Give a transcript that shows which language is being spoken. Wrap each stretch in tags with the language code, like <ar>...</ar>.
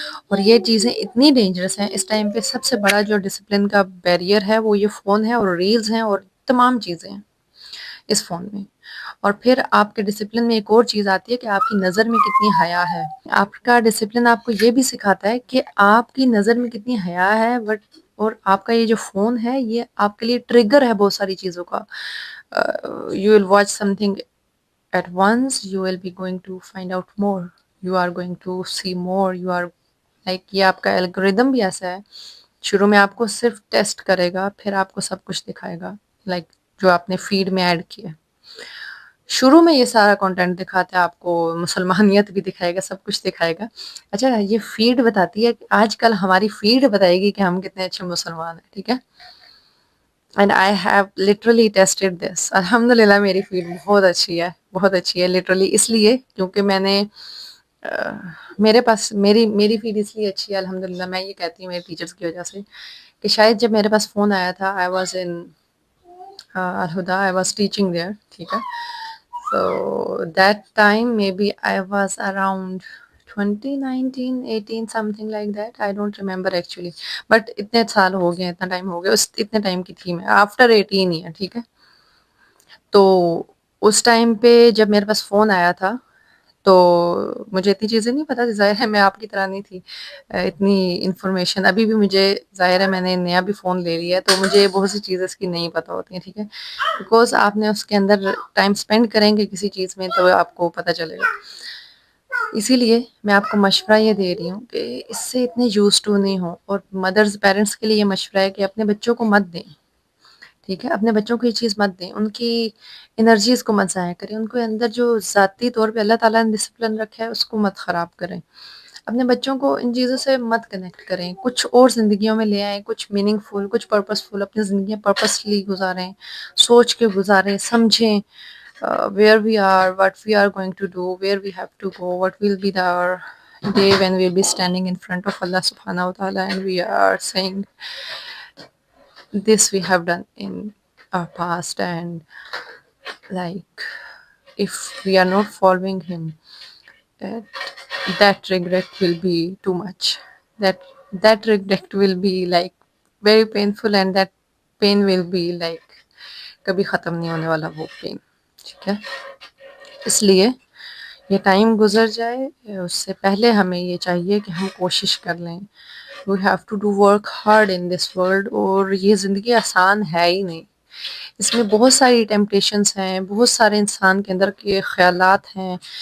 <ur>اور یہ چیزیں اتنی ڈینجرس ہیں اس ٹائم پہ. سب سے بڑا جو ڈسپلن کا بیریئر ہے وہ یہ فون ہے، اور ریلز ہیں، اور تمام چیزیں ہیں اس فون میں. اور پھر آپ کے ڈسپلن میں ایک اور چیز آتی ہے کہ آپ کی نظر میں کتنی حیا ہے. آپ کا ڈسپلن آپ کو یہ بھی سکھاتا ہے کہ آپ کی نظر میں کتنی حیا ہے. بٹ اور آپ کا یہ جو فون ہے یہ آپ کے لیے ٹریگر ہے بہت ساری چیزوں کا.</ur> <en>you will watch something at once, you will be going to find out more, you are going to see more, you are like</en> <ur>یہ آپ کا الگوریدم بھی ایسا ہے. شروع میں آپ کو صرف ٹیسٹ کرے گا، پھر آپ کو سب کچھ دکھائے گا، لائک جو آپ نے فیڈ میں ایڈ کیا. شروع میں یہ سارا کنٹینٹ دکھاتا ہے آپ کو، مسلمانیت بھی دکھائے گا، سب کچھ دکھائے گا. اچھا، یہ فیڈ بتاتی ہے کہ آج کل ہماری فیڈ بتائے گی کہ ہم کتنے اچھے مسلمان ہیں. ٹھیک ہے،</ur> <en>And I have literally tested this.</en> <ur>الحمد للہ میری فیڈ بہت اچھی ہے، بہت اچھی ہے. لٹرلی اس لیے کیونکہ میں نے میرے پاس میری فیڈ اس لیے اچھی ہے الحمد للہ. میں یہ کہتی ہوں میرے ٹیچرس کی وجہ سے کہ شاید جب میرے پاس فون آیا تھا</ur> <en>I was in Alhuda, I was teaching there.</en> <ur>ٹھیک ہے،</ur> <en>so that time maybe I was around 20 19 18 something like that, I don't remember actually, but</en> <ur>اتنے سال ہو گئے، اتنا ٹائم ہو گیا. اتنے ٹائم کی تھی میں، آفٹر 18 ایئر. ٹھیک ہے، تو اس ٹائم پہ جب میرے پاس فون آیا تھا تو مجھے اتنی چیزیں نہیں پتا تھی. ظاہر ہے میں آپ کی طرح نہیں تھی اتنی انفارمیشن. ابھی بھی مجھے ظاہر ہے میں نے نیا بھی فون لے لیا ہے تو مجھے بہت سی چیزیں اس کی نہیں پتہ ہوتی ہیں. ٹھیک ہے، بیکاز آپ نے اس کے اندر ٹائم اسپینڈ کریں گے کسی چیز میں تو آپ کو پتہ چلے گا. اسی لیے میں آپ کو مشورہ یہ دے رہی ہوں کہ اس سے اتنے یوز ٹو نہیں ہوں. اور مدرز پیرنٹس کے لیے یہ مشورہ ہے کہ اپنے بچوں کو مت دیں. ٹھیک ہے، اپنے بچوں کو یہ چیز مت دیں، ان کی انرجیز کو مت ضائع کریں. ان کو اندر جو ذاتی طور پہ اللہ تعالیٰ نے ڈسپلن رکھا ہے اس کو مت خراب کریں. اپنے بچوں کو ان چیزوں سے مت کنیکٹ کریں. کچھ اور زندگیوں میں لے آئیں، کچھ میننگ فل، کچھ پرپس فل. اپنی زندگیاں پرپسلی گزاریں، سوچ کے گزاریں، سمجھیں</ur> <en>where we are, what we are going to do, where we have to go, what will be our day when we'll be standing in front of Allah subhanahu wa ta'ala and we are saying this we have done in our past, and like if we are not following him, that that regret will be too much. that that regret will be like very painful, and that pain will be like</en> <ur>کبھی ختم نہیں ہونے والا وہ pain. ٹھیک ہے، اس لیے یہ ٹائم گزر جائے اس سے پہلے ہمیں یہ چاہیے کہ ہم کوشش کر لیں.</ur> <en>We have to do work hard in this world.</en> <ur>اور یہ زندگی آسان ہے ہی نہیں، اس میں بہت ساری ٹیمپٹیشنس ہیں، بہت سارے انسان کے اندر کے خیالات ہیں.</ur>